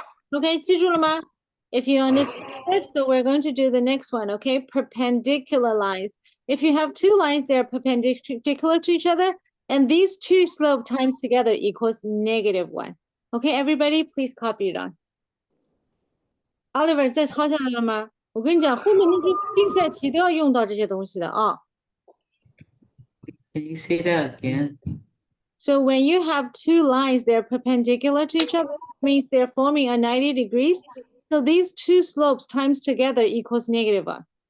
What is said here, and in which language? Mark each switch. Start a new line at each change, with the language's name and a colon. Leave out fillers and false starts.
English: Okay,
Chinese: 记住了吗?
English: If you understand it, so we're going to do the next one, okay? Perpendicular lines. If you have two lines, they're perpendicular to each other, and these two slope times together equals -1. Okay, everybody, please copy it on.
Chinese: Oliver, 在抄下来了吗？我跟你讲，后面那些竞赛题都要用到这些东西的啊。
English: Can you say that again? So when you have two lines, they're perpendicular to each other, means they're forming a 90 degrees. So these two slopes times together equals -1.